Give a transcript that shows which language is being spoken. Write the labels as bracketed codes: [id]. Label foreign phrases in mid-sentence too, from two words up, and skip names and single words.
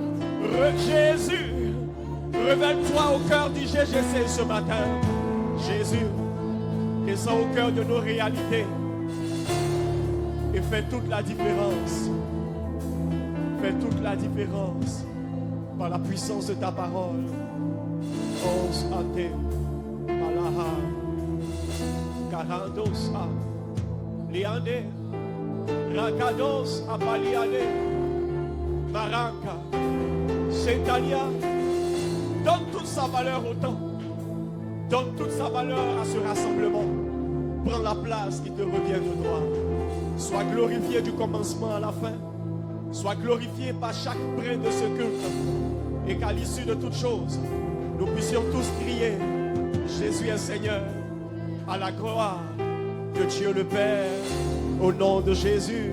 [fr] Jésus, révèle-toi au cœur du GGC ce matin. Jésus, descends au cœur de nos réalités et fais toute la différence. Fais toute la différence par la puissance de ta parole. Os ate, malaha, karandosa, liane, rakados, apaliane, maraka, setalia. Donne toute sa valeur au temps. Donne toute sa valeur à ce rassemblement. Prends la place qui te revient de droit. Sois glorifié du commencement à la fin. Sois glorifié par chaque brin de ce culte. Et qu'à l'issue de toutes choses, nous puissions tous crier: Jésus est Seigneur, à la gloire de Dieu le Père, au nom de Jésus.